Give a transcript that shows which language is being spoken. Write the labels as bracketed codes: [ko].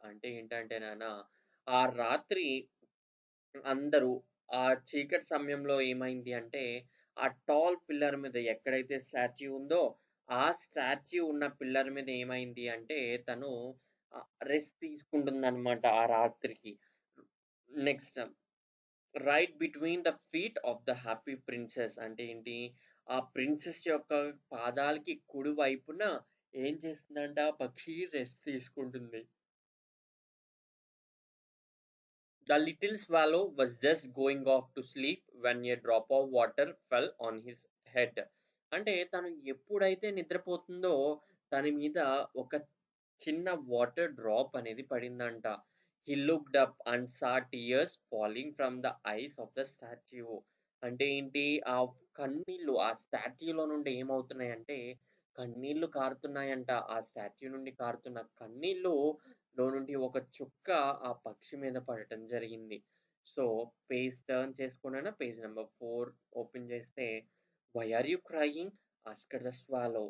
[te] అంటే ఏంటంటే ఆ రాత్రి అందరూ ఆ చీకటి సమయంలో ఏమైంది అంటే, ఆ టాల్ పిల్లర్ మీద ఎక్కడైతే స్టాచ్యూ ఉందో, ఆ స్టాచ్యూ ఉన్న పిల్లర్ మీద ఏమైంది అంటే, తను రెస్ట్ తీసుకుంటుందన్నమాట ఆ రాత్రికి. [en] Next, right between the feet of the happy princess. [te] అంటే ఏంటి, ఆ ప్రిన్సెస్ యొక్క పాదాలకి కుడి వైపున ఏం చేస్తుందంట, ఆ పక్షి రెస్ట్ తీసుకుంటుంది. [en] The little swallow was just going off to sleep when a drop of water fell on his head. [te] అంటే తను ఎప్పుడైతే నిద్రపోతుందో తన మీద ఒక చిన్న వాటర్ డ్రాప్ అనేది పడిందంట. [en] He looked up and saw tears falling from the eyes of the statue. [te] అంటే ఏంటి, ఆ కన్నీళ్ళు ఆ స్టాట్యూలో నుండి ఏమవుతున్నాయంటే కన్నీళ్లు కారుతున్నాయంట. ఆ స్టాట్యూ నుండి కారుతున్న కన్నీళ్లు లో నుండి ఒక చుక్క ఆ పక్షి మీద పడటం జరిగింది. సో పేజ్ టర్న్ చేసుకున్నాను. పేజ్ నెంబర్ 4 ఓపెన్ చేస్తే, [en] Why are you crying asked the swallow.